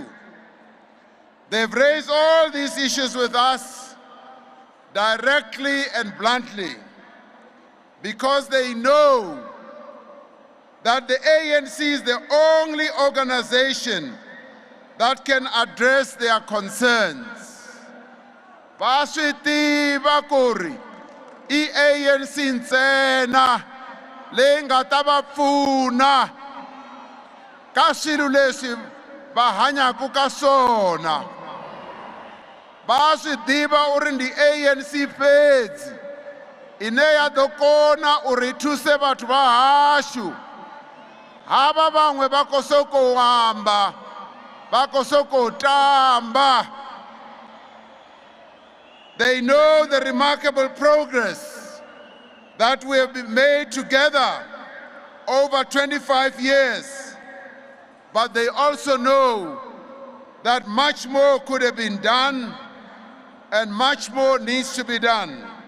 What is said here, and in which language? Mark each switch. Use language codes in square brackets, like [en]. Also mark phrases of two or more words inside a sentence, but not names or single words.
[en] They've raised all these issues with us directly and bluntly because they know that the ANC is the only organization that can address their concerns. [ts] Vaswiti kuri ANC ntsena leyi nga ta va pfuna ka swilo leswi va hanyaku ka swona. [ve] Va swi tiva u ri ndi ANC fedzi ine ya ḓo kona u ri thuse vhathu va hashu. Hava vangwe va ko soko amba, va ko soko tamba. [en] They know the remarkable progress that we have made together over 25 years, but they also know that much more could have been done and much more needs to be done.